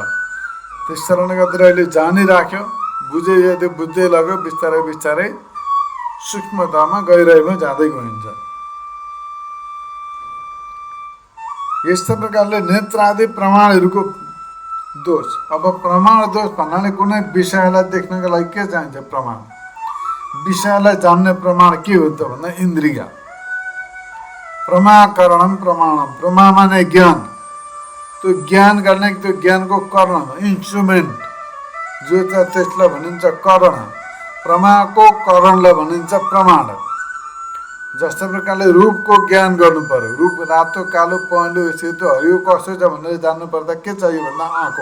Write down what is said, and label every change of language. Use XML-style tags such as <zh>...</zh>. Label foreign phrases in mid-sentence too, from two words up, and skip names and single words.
<ne>त्यस कारणले गर्दा अहिले जानिराख्यो, बुझे यदि बुझ्दै लाग्यो, बिस्तारै बिस्तारै सूक्ष्मतामा गहिराइमा जाँदै गइन्छ। यस्तो प्रकारले नेत्र आदि प्रमाणहरूको दोष। अब प्रमाण दोष भन्नाले कुनै विषयलाई देख्नको लागि के चाहिन्छ? प्रमाण। विषयलाई जान्ने प्रमाण के हो त भन्दा इन्द्रिय।</ne> <sa>प्रमाकरणम प्रमाणम,</sa> <ne>प्रमा माने ज्ञान, त्यो ज्ञान गर्ने त्यो ज्ञानको करण, इन्स्ट्रुमेन्ट जो छ त्यसलाई भनिन्छ करण। प्रमाको करणलाई भनिन्छ प्रमाण। जस्तो प्रकारले रूपको ज्ञान गर्नु पर्यो, रूप रातो कालो पहेँलो सेतो हरियो कसो छ भनेर जान्नु पर्दा के चाहियो भन्दा आँखो।</ne>